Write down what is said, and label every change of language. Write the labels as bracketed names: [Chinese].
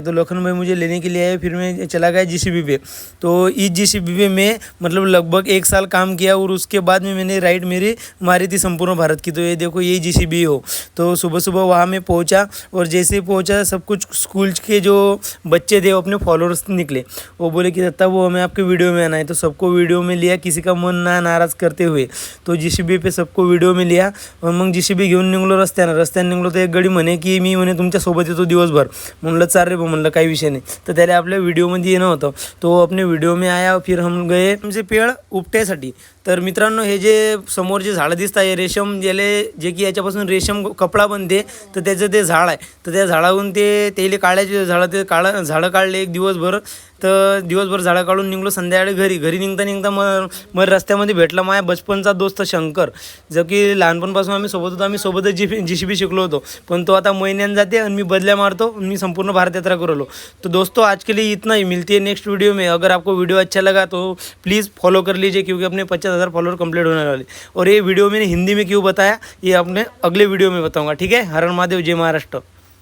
[Hindi] तो लखन भाई मुझे लेने के लिए आए, फिर मैं चला गया जीसीबी पे। तो इस जीसीबी पे मैं मतलब लगभग 1 साल काम किया और उसके बाद में मैंने राइड मेरी मारी थी संपूर्ण भारत की। तो ये देखो यही जीसीबी हो। तो सुबह सुबह वहाँ मैं पहुँचा और जैसे ही पहुँचा सब कुछ स्कूल के जो बच्चे थे वो अपने फॉलोअर्स निकले। वो बोले कि दत्ता वो हमें आपके वीडियो में आना है। तो सबको वीडियो में लिया, किसी का मन ना नाराज़ करते हुए। तो जीसीबी पे सबको व्हिडिओ मी लिया और [Marathi] मग जीसीबी घेऊन निघलो रस्त्यानं निघलो. तर एक गडी म्हणे की मी म्हणे तुमच्यासोबत येतो दिवसभर. म्हणलं चाल रे भाऊ, म्हणलं काही विषय नाही. तर त्याला आपल्या व्हिडिओमध्ये येणं होतं. [Hindi] तो अपने व्हिडिओ में आया. [Marathi] फिर हम गए आमचे पेड़ उपट्यासाठी. तर मित्रांनो हे जे समोर जे झाडं दिसत आहे रेशम गेले जे की याच्यापासून रेशम कपडा बनते. तर त्याचं ते झाड आहे. तर त्या झाडावरून ते तेले काढायचे झाडं, ते झाडं काढले एक दिवसभर. तर दिवसभर झाडं काढून निघलो. संध्याकाळी घरी निघता मग रस्त्यामध्ये भेटला माझ्या बचपनचा दोस्त शंकर, जो की लहानपणापासून आम्ही सोबत होतो. आम्ही सोबतच जीसीबी शिकलो होतो. पण तो आता महिन्यानं जाते आणि मी बदल्या मारतो. मी संपूर्ण भारत यात्रा करलो. [Hindi] तो दोस्तों आज के लिए इतना ही. मिलती है नेक्स्ट वीडियो में. अगर आपको वीडियो अच्छा लगा तो प्लीज़ फॉलो कर लीजिए, क्योंकि अपने 50,000 फॉलोअर कंप्लीट होने वाले. और ये वीडियो मैंने हिंदी में क्यों बताया ये अपने अगले वीडियो में बताऊंगा. ठीक है. हर हर महादेव, जय महाराष्ट्र.